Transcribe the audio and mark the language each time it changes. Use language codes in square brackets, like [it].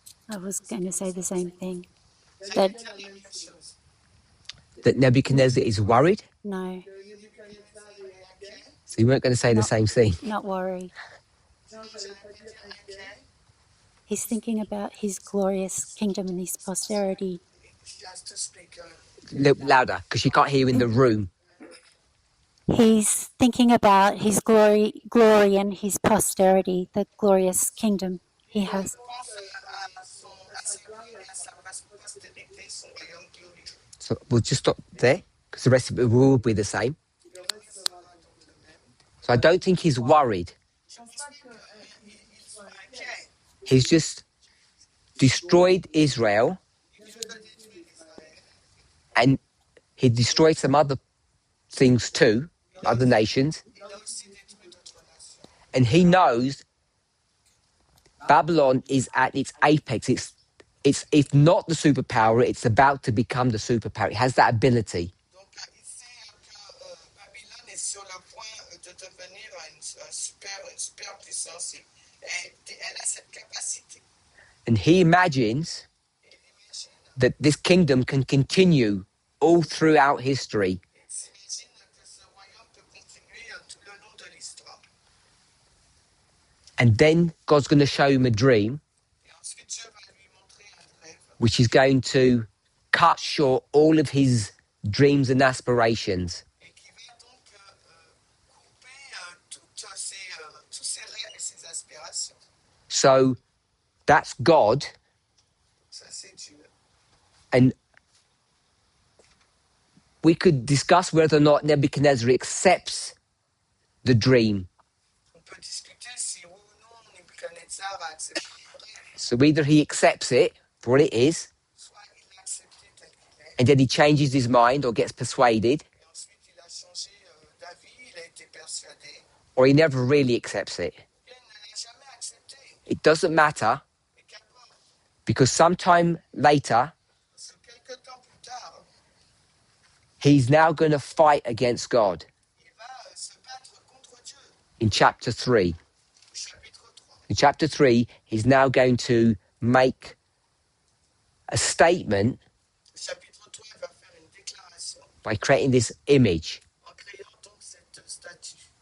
[en] I was going to say the same thing. [fr] dit [en] That [fr] la même chose. [en] That Nebuchadnezzar is worried. no, [fr] Que Nebuchadnezzar est inquiet. [en] So you weren't going to say the same thing. not worried. [fr] Non, je n'allais pas dire inquiet. [en] He's thinking about his glorious kingdom and his posterity. She has to speak. Louder, because she can't hear you in the room. He's thinking about his glory and his posterity, the glorious kingdom he [fr] Il [en] has. [fr] pense à sa gloire et à sa postérité, son royaume glorieux. [en] So we'll just stop there because the rest of it will be the same. [fr] Le reste sera donc le même. [en] So I don't think he's worried. [fr] Je ne pense pas qu'il soit inquiet. [en] He's just destroyed Israel [fr] Il vient de détruire Israël. [en] and he destroyed some other things too, other nations. [fr] Il a aussi détruit d'autres nations. [en] And he knows Babylon is at its apex. It's if not the superpower, it's about to become the superpower. It has that ability. [fr] Donc, il sait que Babylone est sur le point de devenir une super puissance. Et elle a cette capacité. [en] And he imagines [fr] Il imagine, [en] that this kingdom can continue all throughout history. [fr] il s'imagine que ce royaume peut continuer tout le long de l'histoire. [en] And then God's going to show him a dream, [fr] Et ensuite, Dieu va lui montrer un rêve [en] which is going to cut short all of his dreams and aspirations. [fr] et qui va donc couper tous ses rêves et ses aspirations. [en] So that's God. [fr] Ça, c'est Dieu. [en] And we could discuss whether or not Nebuchadnezzar accepts the dream. [fr] On peut discuter si oui ou non Nebuchadnezzar a accepté le rêve. [en] So either he accepts it for what it is, [fr] Soit il l'a accepté tel qu'il est, [en] and then he changes his mind or gets persuaded, [fr] et ensuite il a changé d'avis, il a été persuadé, [en] or he never really accepts it. [fr] bien il ne l'a jamais accepté. [en] It doesn't matter [fr] Et qu'importe, [en] because sometime later, [fr] parce que quelque temps plus tard, [en] he's now going to fight against God [fr] il va se battre contre Dieu. [en] in chapter 3. [fr] Au chapitre 3, [en] In chapter 3, he's now going to make a statement [fr] au chapitre 3, il va faire une déclaration [en] by creating this image. [fr] en créant donc cette statue.